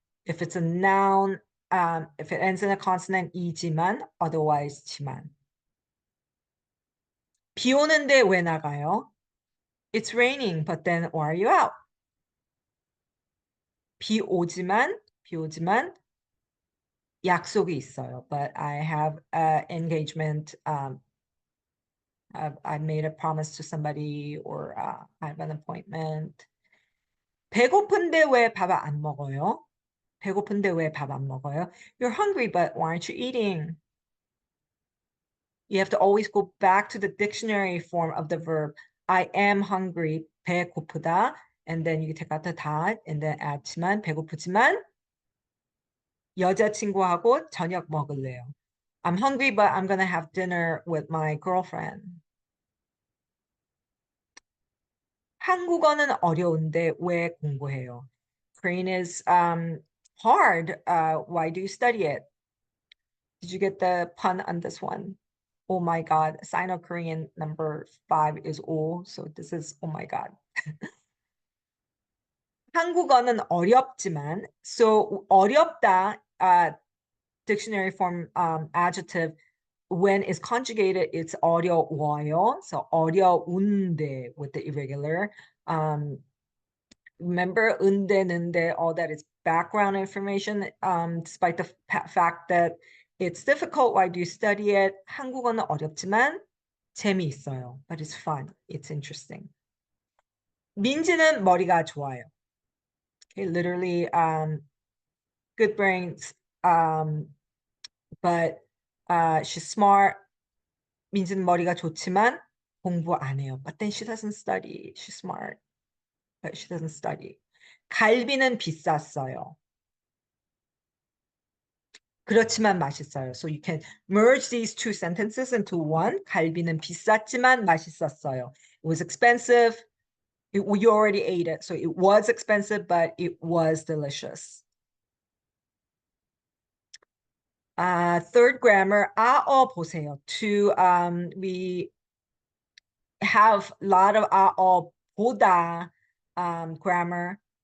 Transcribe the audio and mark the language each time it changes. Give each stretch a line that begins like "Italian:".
English: If it's a noun, if it ends in a consonant, 이지만, otherwise, 지만.
Korean: 비 오는데 왜 나가요?
English: It's raining, but then why are you out?
Korean: 비 오지만 약속이 있어요.
English: But I have engagement. I made a promise to somebody, or I have an appointment.
Korean: 배고픈데 왜 밥 안 먹어요? 배고픈데 왜 밥 안 먹어요?
English: You're hungry, but why aren't you eating? You have to always go back to the dictionary form of the verb. I am hungry, 배고프다. And then you take out the that, and then add지만,
Korean: 배고프지만, 여자친구하고 저녁 먹을래요.
English: I'm hungry, but I'm gonna have dinner with my girlfriend.
Korean: 한국어는 어려운데 왜 공부해요?
English: Korean is hard. Why do you study it? Did you get the pun on this one? Oh my God. Sino-Korean number 5 is O. So this is, oh my God.
Korean: 한국어는 어렵지만,
English: so 어렵다, dictionary form adjective, when it's conjugated, it's 어려워요. So 어려운데 with the irregular. Remember, unde, nunde, all that is background information. Despite the fact that it's difficult, why do you study it?
Korean: 한국어는 어렵지만 재미있어요.
English: But it's fun. It's interesting.
Korean: 민지는 머리가 좋아요.
English: Okay, literally, good brains, but she's smart.
Korean: 민지는 머리가 좋지만 공부 안 해요.
English: But then she doesn't study. She's smart, but she doesn't study.
Korean: 갈비는 비쌌어요. 그렇지만 맛있어요.
English: So you can merge these two sentences into one.
Korean: 갈비는 비쌌지만 맛있었어요.
English: It was expensive. You already ate it. So it was expensive, but it was delicious. Third grammar, 보세요. We have a lot of 보다 grammar.